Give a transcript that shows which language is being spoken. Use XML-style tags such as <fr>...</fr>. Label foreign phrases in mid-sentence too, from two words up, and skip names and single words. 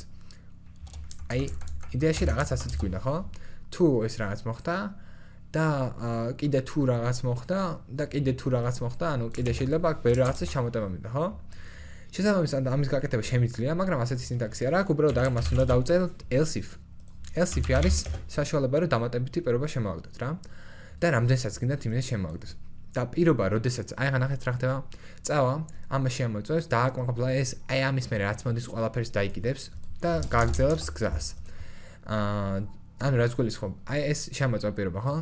<ka>აი იდეაში რაღაც ასეთი გვინდა, ხო? თუ ეს რაღაც მოხდა და კიდე თუ რაღაც მოხდა და კიდე თუ რაღაც მოხდა, ანუ კიდე შეიძლება აქ ბევრი რაღაცის ჩამოტება მინდა, ხო? შესაბამისად ამის გაკეთება შემიძლია, მაგრამ ასეთი სინტაქსი არა აქვს, უბრალოდ ამას უნდა დავწეროთ</ka> <en>else if. else if</en> <ka>არის საშუალება, რომ დამატებითი პირობა შემოვაგდოთ რა. და რამდენსაც გინდათ იმას შემოვაგდოთ. და პირობა, როდესაც აი განახეთ რა ხდება, წავა, ამაში ამოწევს, დააკმაყოფილა ეს, აი ამის მერე რაც მოდის ყველაფერს დაიკიდებს და გააგრძელებს გზას. ანუ რაც გულისხმობ, აი ეს შემოწევა პირობა, ხო?</ka>